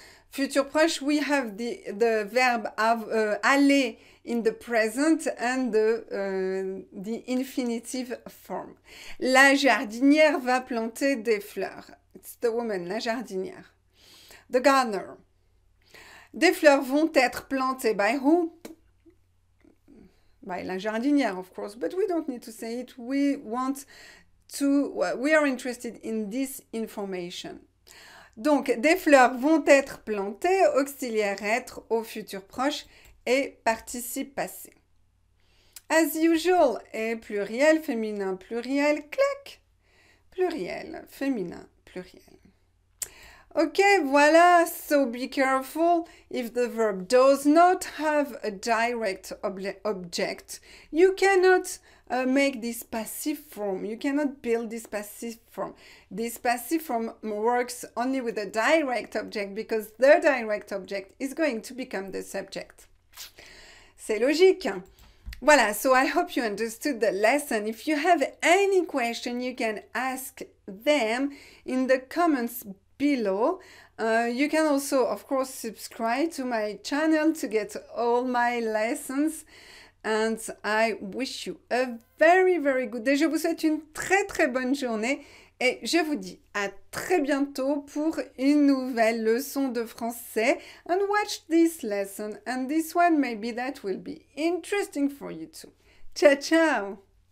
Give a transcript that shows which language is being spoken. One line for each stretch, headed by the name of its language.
English: Futur proche, we have the verb aller in the present and the infinitive form.
French: La jardinière va planter des fleurs.
English: It's the woman,
French: la jardinière.
English: The gardener.
French: Des fleurs vont être plantées
English: by who? By la jardinière, of course, but we don't need to say it. We are interested in this information.
French: Donc, des fleurs vont être plantées, auxiliaire être au futur proche et participe passé.
English: As usual
French: est pluriel, féminin pluriel, clac. Pluriel, féminin pluriel. Ok, voilà,
English: so be careful. If the verb does not have a direct object, you cannot make this passive form. You cannot build this passive form. This passive form works only with a direct object because the direct object is going to become the subject.
French: C'est logique.
English: Voilà, so I hope you understood the lesson. If you have any question, you can ask them in the comments below. You can also, of course, subscribe to my channel to get all my lessons. And I wish you a very, very good day.
French: Je vous souhaite une très, très bonne journée. Et je vous dis à très bientôt pour une nouvelle leçon de français.
English: And watch this lesson and this one maybe that will be interesting for you too. Ciao, ciao!